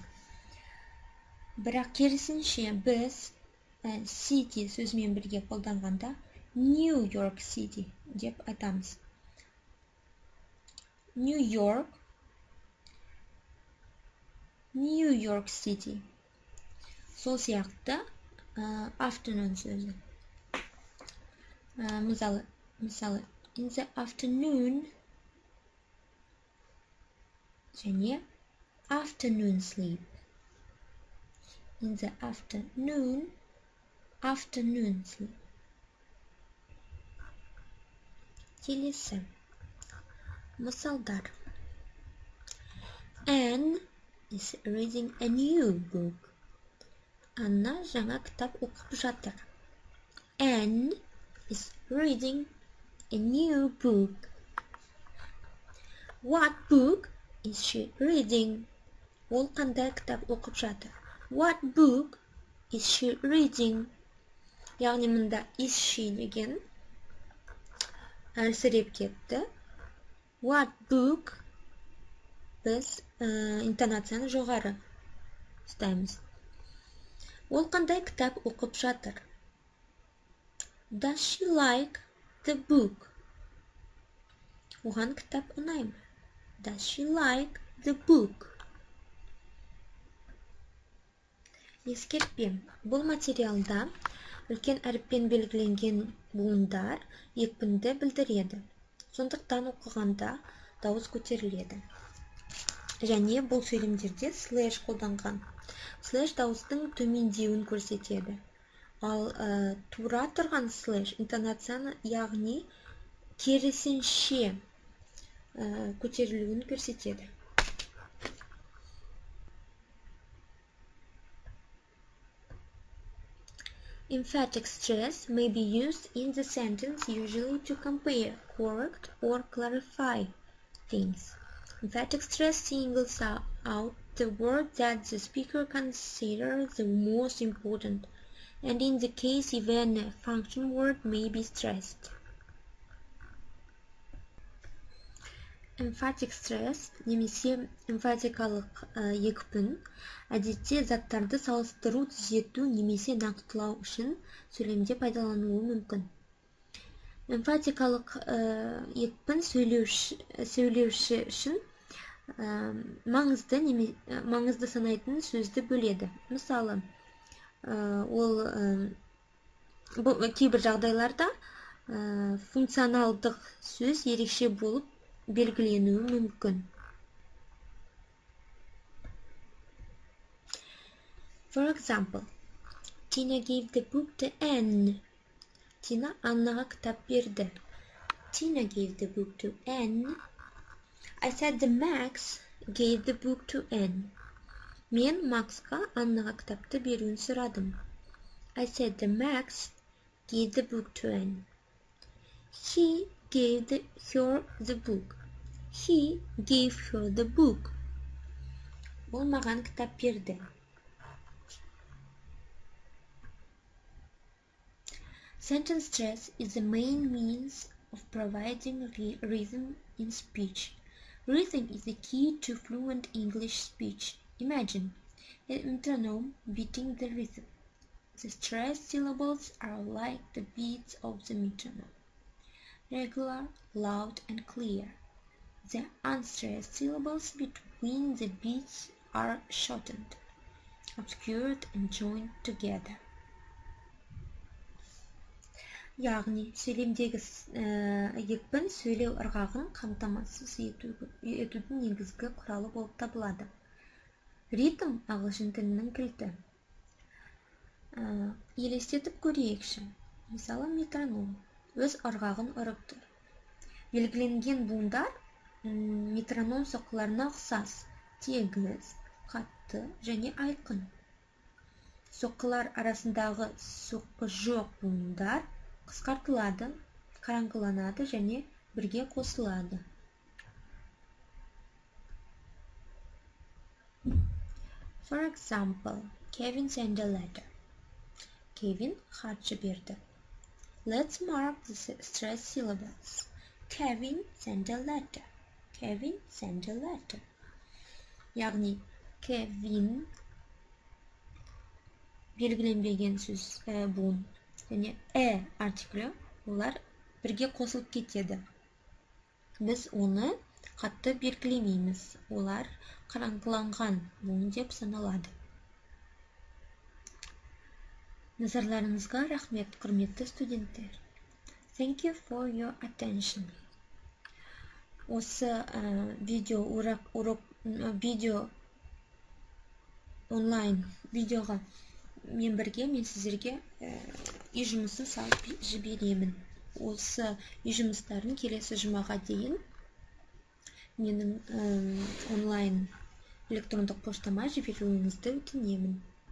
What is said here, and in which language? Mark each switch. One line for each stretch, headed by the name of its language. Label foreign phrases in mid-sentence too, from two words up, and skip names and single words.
Kazakh: Бірақ керісінше біз City сөзімен бірге қолданғанда New York City деп айтамыз.
English: New York City.
Kazakh: Сол сияқты afternoon сөзі. Мысалы,
English: in the afternoon және afternoon sleep. In the afternoon sleep.
Kazakh: Келесі. Мысалдар.
English: Anne is reading a new book.
Kazakh: Анна жаңа кітап оқып жатыр.
English: Anne is reading a new book. What book is she reading?
Kazakh: Ол қандай кітап оқып жатыр?
English: What book is she reading?
Kazakh: Яғни мұнда
English: is she
Kazakh: деген әлсіреп кетті.
English: What book
Kazakh: біз интонацияны жоғары ұстаймыз. Ол қандай кітап оқып жатыр?
English: Does she like the book?
Kazakh: Оған кітап ұнайды.
English: Does she like the book?
Kazakh: Ескертпе. Бұл материалда үлкен әріппен белгіленген буындар екпінді білдіреді. Сондықтан оқығанда дауыс көтеріледі. Және бұл сөйлемдерде слэш қолданған. Слэш дауыстың төмендеуін көрсетеді. Ал тура тұрған слэш интонацияны, яғни керісінше көтерілуін көрсетеді.
English: Emphatic stress may be used in the sentence usually to compare, correct, or clarify things. Emphatic stress singles out the word that the speaker considers the most important, and in the case even a function word may be stressed. Emphatic stress
Kazakh: немесе эмфатикалық екпін әдетте заттарды салыстыру, түзету немесе нақтылау үшін сөйлемде пайдаланылуы мүмкін. Эмфатикалық екпін сөйлеуші үшін маңызды санайтын сөзді бөледі. Мысалы, ол кейбір жағдайларда функционалдық сөз ерекше болып белгіленуі мүмкін.
English: For example, Tina gave the book to Anne.
Kazakh: Tina Аннаға кітап берді.
English: Tina gave the book to Anne. I said the Max gave the book to Anne.
Kazakh: Мен Максқа Аннаға кітапты беруін сұрадым.
English: I said the Max gave the book to Anne. He gave her the book. He gave her the book.
Kazakh: Ол маған кітап берді.
English: Sentence stress is the main means of providing rhythm in speech. Rhythm is the key to fluent English speech. Imagine a metronome beating the rhythm. The stressed syllables are like the beats of the metronome, regular, loud, and clear. The unstressed syllables between the beats are shortened, obscured, and joined together.
Kazakh: Яғни, сөйлемдегі екпін сөйлеу ырғағын қамтамасыз етудің негізгі құралы болып табылады. Ритм ағылшын тілінің кілті. Елестетіп көрейікші. Мысалы, метроном өз ырғағын ұрып тұр. Белгіленген буындар метроном соққыларына ұқсас, тегіс, қатты және айқын. Соққылар арасындағы соққы жоқ буындар қысқартылады, қараңғыланады және бірге қосылады.
English: For example, Kevin sent a letter.
Kazakh: Kevin хат жіберді.
English: Let's mark the stressed syllables. Kevin sent a letter. Kevin sent a letter.
Kazakh: Яғни, Kevin белгіленбеген сөз буын және артиклі, олар бірге қосылып кетеді. Біз оны қатты белгілемейміз. Олар қараңғыланған буын деп саналады. Назарларыңызға рахмет, құрметті студенттер.
English: Thank you for your attention.
Kazakh: Осы видео онлайн видеоға мен сіздерге үй жұмысын салып жіберемін. Осы үй жұмыстарын келесі жұмаға дейін менің онлайн электрондық поштама жіберуіңізді өтінемін.